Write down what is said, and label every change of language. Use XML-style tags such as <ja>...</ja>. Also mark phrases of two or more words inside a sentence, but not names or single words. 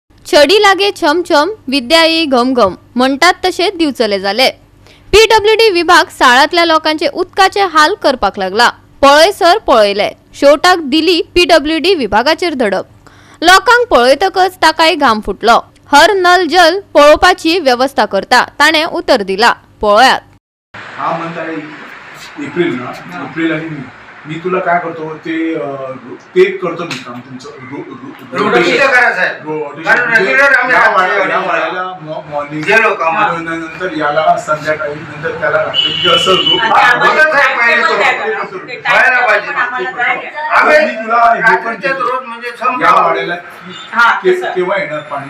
<mr>छडी लागे छमछम विद्या येई घमघम म्हणतात तसे दिवचले झाले।</mr> <kok>पीडब्ल्यूडी विभाग शाळातल्या लोकांचे उदकाचे हाल करपाक लागला। पळयसर पळयले, शेवटाक दिली पीडब्ल्यूडी विभागाचेर धडक। लोकांक पळयतकच ताकाय घाम फुटलो। हर नल जल पळोवपाची व्यवस्था करता ताणे उतर दिला। पळयात।</kok> <mr>हा म्हणता एप्रिल आणि मी तुला काय करतो ते करतो मी काम तुमचं मॉर्निंग नंतर याला संध्याकाळी नंतर त्याला रात्री असं या वाड्याला केव्हा येणार पाणी</mr>